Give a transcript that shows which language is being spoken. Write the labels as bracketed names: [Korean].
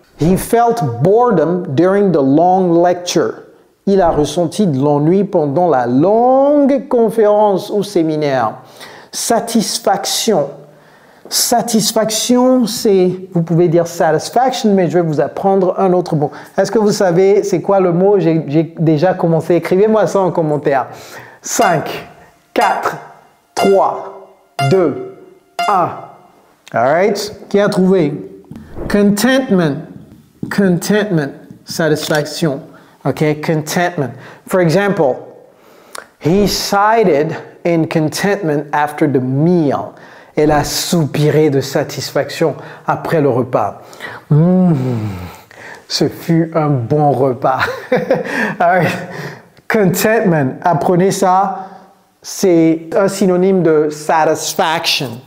[English] He felt boredom during the long lecture. [French] Il a ressenti de l'ennui pendant la longue conférence ou séminaire. Satisfaction. Satisfaction, c'est, vous pouvez dire satisfaction, mais je vais vous apprendre un autre mot. Est-ce que vous savez c'est quoi le mot? J'ai déjà commencé. Écrivez-moi ça en commentaire. [English] 5, 4, 3, 2, 1. Alright? [French] Qui a trouvé? [English] Contentment. Contentment. Satisfaction. Okay? Contentment. For example, he sighed in contentment after the meal. [French] Elle a soupiré de satisfaction après le repas. Ce fut un bon repas. Right. Contentment, apprenez ça, c'est un synonyme de satisfaction.